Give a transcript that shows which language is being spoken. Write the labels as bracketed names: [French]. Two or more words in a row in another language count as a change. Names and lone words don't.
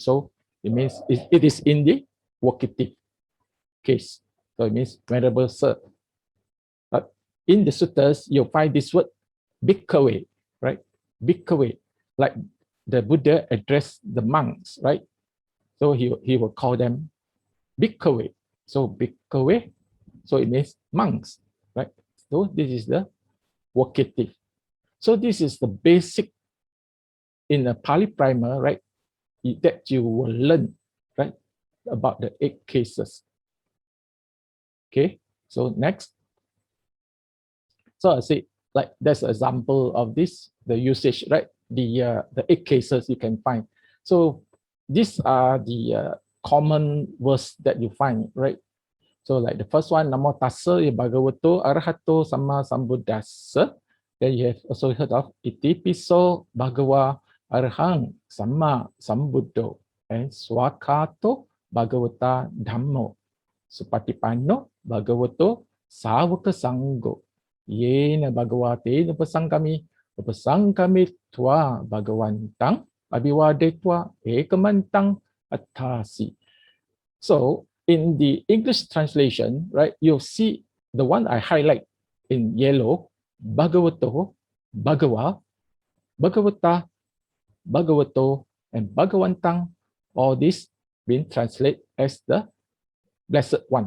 [English] So it means it is in the vocative case. So it means venerable sir. But in the suttas, you'll find this word bhikkhave, right? Bhikkhave, like the Buddha addressed the monks, right? So he will call them bhikkhave. So bhikkhave, so it means monks, right? So this is the vocative. So this is the basic in a Pali primer, right? That you will learn, right? About the 8 cases. Okay, so next. So I say, like that's an example of this, the usage, right? The 8 cases you can find. So these are the common words that you find, right? So like the first one, [Pali] Namo Tassa Bhagavato Arahato Sama Sambuddhassa. [English] Then you have also heard of [Pali] Iti Piso Bhagava Arahang Sama Sambuddho and Swakato Bhagavata Dhammo Supatipanno Bhagavato Savaka Sangho Yena Bhagavate Upasangkami Twa Bhagavantang Abhiwadetwa Ekamantang Atasi. [English] So in the English translation, right, you'll see the one I highlight in yellow, [Pali] Bhagavato, Bhagava, Bhagavata, Bhagavato, and Bhagavantang, [English] all this being translated as the Blessed One.